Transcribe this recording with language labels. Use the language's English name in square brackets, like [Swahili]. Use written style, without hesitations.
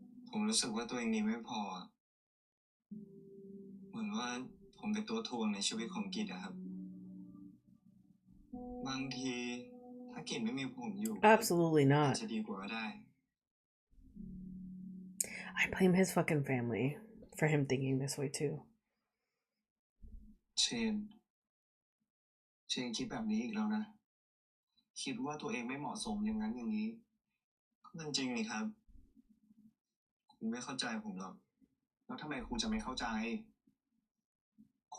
[Thai] ผมรู้สึกว่าตัวเองดีไม่พอ เหมือนว่าผมเป็นตัวทวงในชีวิตของกิจอะครับ บางทีถ้ากิจไม่มีผมอยู่ [English] Absolutely [Thai] อาจ [English] not. [Thai] จะดีกว่าก็ได้ [English] I blame his fucking family for him thinking this way too. [Thai] เชนคิดแบบนี้อีกแล้วนะ คิดว่าตัวเองไม่เหมาะสมอย่างนั้นอย่างนี้ มันจริงนี่ครับ คุณไม่เข้าใจผมหรอก แล้วทำไมครูจะไม่เข้าใจ ค